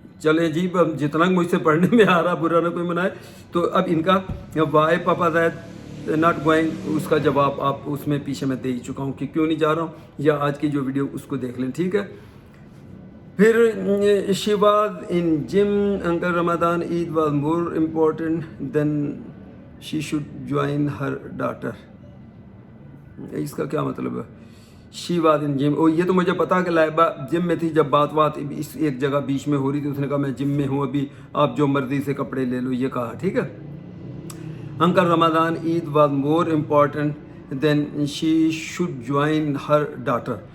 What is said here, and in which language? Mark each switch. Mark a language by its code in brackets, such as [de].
[ur] چلیں جی اب جتنا مجھ سے پڑھنے میں آ رہا برا نہ کوئی منائے. تو اب ان کا [en] why papa is not going [ur] اس کا جواب آپ اس میں پیچھے میں دے ہی چکا ہوں کہ کیوں نہیں جا رہا ہوں, یا آج کی جو ویڈیو اس کو دیکھ لیں, ٹھیک ہے. [en] پھر she was in gym, Uncle Ramadan Eid was more important than she should join her daughter. [ur] اس کا کیا مطلب ہے؟ [en] she was in gym, [ur] اور یہ تو مجھے پتا کہ لائبہ جم میں تھی جب بات اس ایک جگہ بیچ میں ہو رہی تھی, اس نے کہا میں جم میں ہوں ابھی, آپ جو مرضی سے کپڑے لے لو, یہ کہا, ٹھیک ہے. [en] Uncle Ramzan Eid was more important then she should join her daughter.